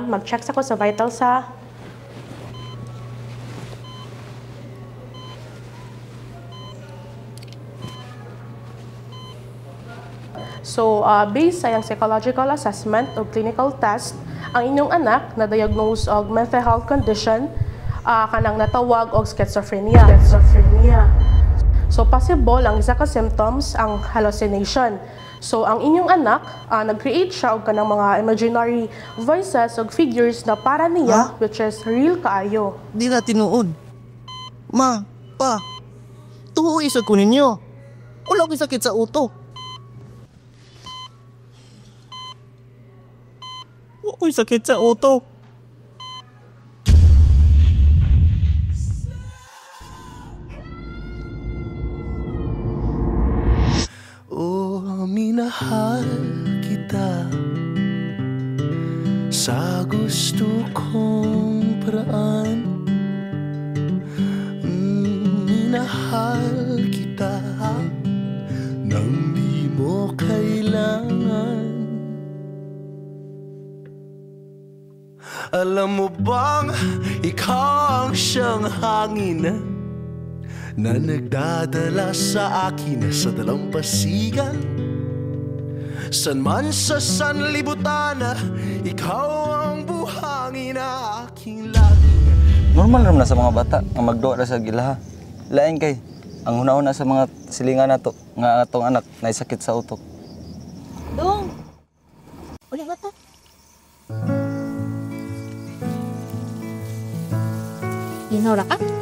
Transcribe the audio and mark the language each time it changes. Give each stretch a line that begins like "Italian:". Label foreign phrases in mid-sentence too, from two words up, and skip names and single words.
Cebuano: Mag-check ako sa vitals, ha? So, based sa iyang
English: psychological assessment
Cebuano: o
English: clinical test,
Cebuano: ang inyong anak na-diagnose og
English: mental health condition
Cebuano: kanang natawag og schizophrenia. So, possible ang isa ka symptoms ang hallucination. So, ang inyong anak, nag-create siya og kanang mga
English: imaginary voices
Cebuano: o figures na para niya,
English: which is real kaayo.
Cebuano: Di na tinuod. Ma, pa, tuho isa ko ninyo. Wala ko sakit sa utok. Wala ko sakit sa utok.
Filipino: Minahal kita sa gusto kong paraan. Minahal kita nang di mo kailangan. Alam mo bang ikaw ang siyang hangin na nagdadala sa akin sa dalampasigan. San man sa sanlibutan, ikaw ang buhangin na aking lagi.
Cebuano: Normal naman na sa mga bata nga magduwa ra sa gilaha. Lain kay ang una-una sa mga silingan nato nga atong anak na sakit sa utok. Dong! Uli bata. Ginaw ra ka?